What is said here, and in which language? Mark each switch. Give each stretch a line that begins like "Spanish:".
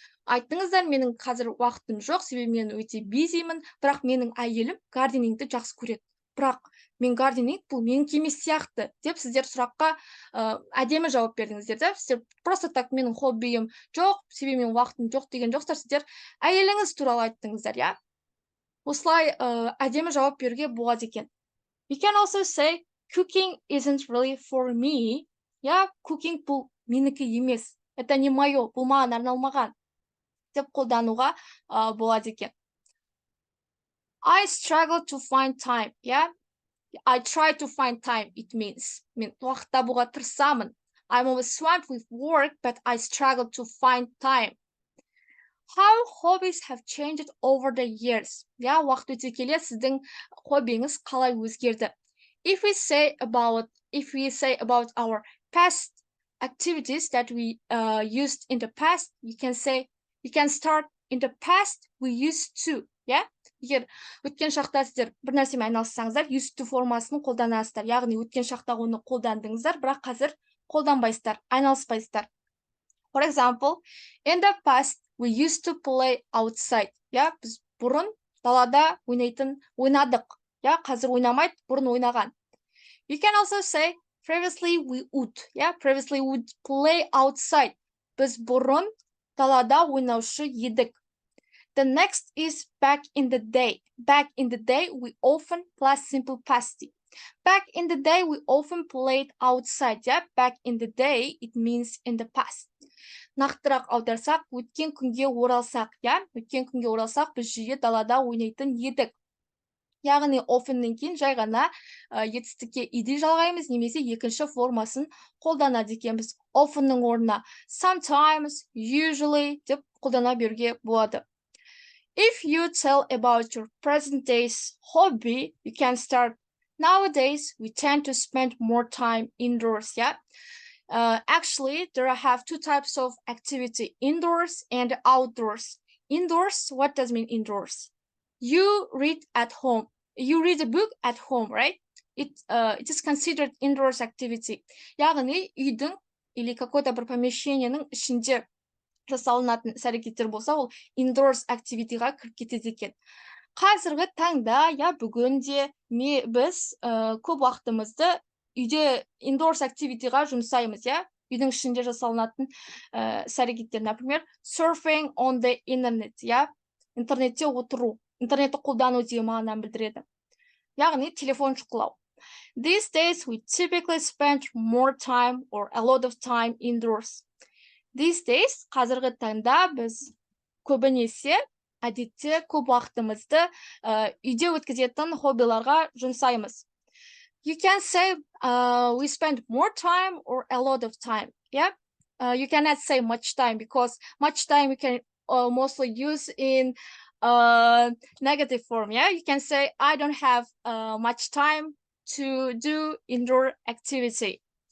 Kazakh: айттыңыздар, менің қазір уақытым жоқ, себебі мен өте бизимін, бірақ менің әйелім гарденингті жақсы көреді. Бірақ мен гарденинг бұл менікі емес сияқты деп сіздер сұраққа әдемі жауап бердіңіздер да. Сіздер
Russian: просто так
Kazakh: менің хоббиім жоқ, себебі менің уақытым жоқ деген жоқсыздар, сіздер әйеліңіз туралы айттыңыздар, иә. Осылай әдемі жауап беруге болады екен.
English: We can also say cooking isn't really for me.
Kazakh: Yeah, cooking бұл менікі емес.
Russian: Это не мое,
Kazakh: бұл маған арналмаған деп қолдануға болады екен.
English: I struggle to find time. Yeah, I try to find time. It means
Kazakh: мен уақыт табуға тырысамын.
English: I'm always swamped with work, but I struggle to find time. How hobbies have changed over the years.
Kazakh: Yeah, уақыт өте келе сіздің хоббиіңіз қалай өзгерді?
English: If we say about our past activities that we used in the past, you can start in the past we used to.
Kazakh: Yeah, егер өткен шақта сіздер бір нәрсемен айналыссаңыздар, used to формасын қолданасыздар. Яғни өткен шақта оны қолдандыңыздар, бірақ қазір қолданбайсыздар, айналыспайсыздар.
English: For example, in the past we used to play outside.
Kazakh: Yeah, біз бұрын далада ойнадық. Yeah, қазір ойнамайды, бұрын ойнаған.
English: You can also say previously we would. Yeah, previously we would play outside.
Kazakh: Біз bұрын далада ойнаушы едік.
English: The next is back in the day. Back in the day we often plus simple past. Back in the day we often played outside. Yeah, back in the day it means in the past.
Kazakh: Нақтырақ аударсақ, өткен күнге оралсақ, yeah, өткен күнге оралсақ, біз жиі далада ойнайтын едік. Яғни often-нен кейін жай ғана етістікке иді жалғаймыз, немесе екінші формасын қолданады екенбіз. Often-нің орнына sometimes, usually деп қолдана беруге болады.
English: If you tell about your present day's hobby, you can start. Nowadays, we tend to spend more time indoors, yeah? Actually, there I have two types of activity, indoors and outdoors. Indoors, what does mean indoors? You read at home. You read a book at home, right? It is considered indoors activity.
Kazakh: Яғни үйдің
Russian: или какой-то
Kazakh: бір помещениенің ішінде жасалынатын іс-әрекеттер болса, ол indoors activity-ға кіріп кетеді екен. Қазіргі таңда, я бүгінде біз көп уақытымызды үйде indoors activity-ға жұмсаймыз, я? Үйдің ішінде жасалынатын іс-әрекеттер, например,
English: surfing on the internet,
Kazakh: я? Интернетте отыру, интернетті қолдану деген мағынаны білдіреді. Яғни телефон шұқылау.
English: These days we typically spend more time or a lot of time indoors. These days,
Kazakh: қазіргі таңда біз көбінесе әдетте көп уақытымызды үйде өткізетін хоббиларға жұмсаймыз.
English: You can say we spend more time or a lot of time. Yeah, you cannot say much time because much time we can mostly use in negative form. Yeah, you can say I don't have much time to do indoor activity.